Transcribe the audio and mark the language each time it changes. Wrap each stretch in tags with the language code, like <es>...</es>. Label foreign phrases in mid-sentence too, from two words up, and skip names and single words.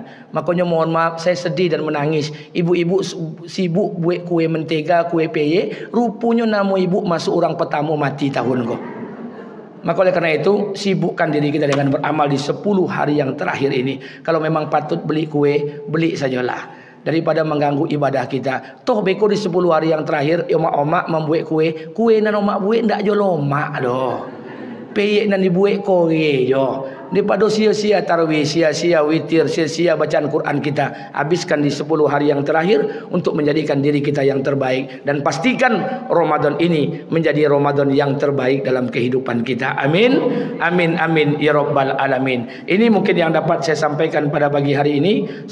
<id>Makanya mohon maaf saya sedih dan menangis. Ibu-ibu sibuk buat kue mentega, kue peye, rupanya nama ibu masuk orang pertama mati tahun kok. Maka oleh karena itu sibukkan diri kita dengan beramal di 10 hari yang terakhir ini. Kalau memang patut beli kue, beli sajalah. Daripada mengganggu ibadah kita.</id> <min>Toh beko</min> <id>di 10 hari yang terakhir</id> <min>omak-omak membuat kue nan omak buat ndak jo lomak doh. Peyek nan dibuat kore jo.</min> <id>Daripada sia-sia tarawih, sia-sia witir, sia-sia bacaan Quran kita, habiskan di 10 hari yang terakhir untuk menjadikan diri kita yang terbaik. Dan pastikan Ramadan ini menjadi Ramadan yang terbaik dalam kehidupan kita. Amin. Amin, amin,</id> <ar>يا رب العالمين.</ar> <id>Ini mungkin yang dapat saya sampaikan pada pagi hari ini.</id>